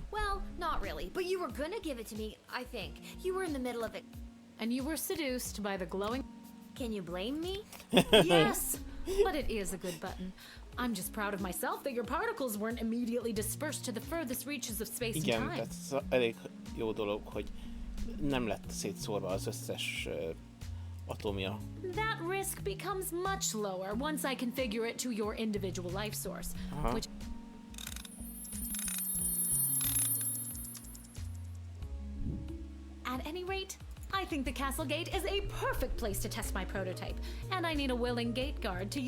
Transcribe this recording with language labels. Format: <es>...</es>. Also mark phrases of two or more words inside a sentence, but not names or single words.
<en>Well, not really, but you were gonna give it to me, I think. You were in the middle of it. And you were seduced by the glowing... Can you blame me? Yes! But it is a good button. I'm just proud of myself that your particles weren't immediately dispersed to the furthest reaches of space</en> <hu>Igen,</hu> <en>and time.</en> <hu>tehát ez elég jó dolog, hogy nem lett szétszórva az összes atomja.</hu> <en>That risk becomes much lower once I configure it to your individual life source, which... At any rate, I think the castle gate is a perfect place to test my prototype, and I need a willing gate guard to use...</en>